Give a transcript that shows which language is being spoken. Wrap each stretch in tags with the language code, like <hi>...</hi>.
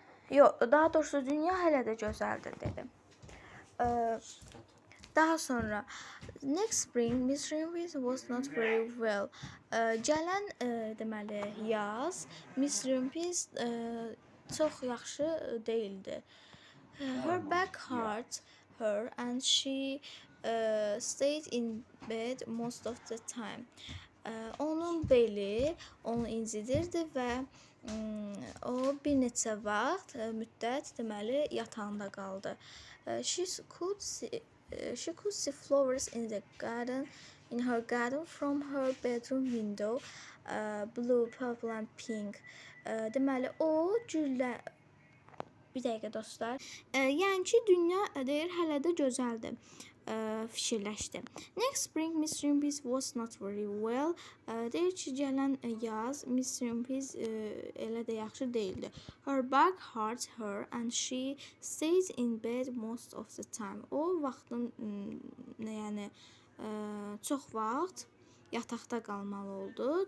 <az>Yox, daha doğrusu dünya hələ də gözəldir dedi. Daha sonra</az> <en>next spring Miss Rumpis was not very well.</en> <az>Gələn deməli yaz Miss Rumpis çox yaxşı değildi.</az> <en>Her back hurt her and she stayed in bed most of the time.</en> <az>Onun beli onu incidirdi və o bir neçə vaxt müddət deməli yatağında qaldı.</az> <en>She could see flowers in her garden from her bedroom window, blue, purple and pink.</en> <az>Deməli o güllər. Bir dəqiqə dostlar. Yəni ki dünya deyir hələ də gözəldir. Fikirləşdi.</az> <en>Next spring Miss Rumpis was not very well.</en> <az>Deyir ki gələn yaz Miss Rumpis elə də yaxşı değildi.</az> <en>Her back hurt her and she stayed in bed most of the time.</en> <az>O vaxtın yəni çox vaxt yataqda qalmalı oldu.</az>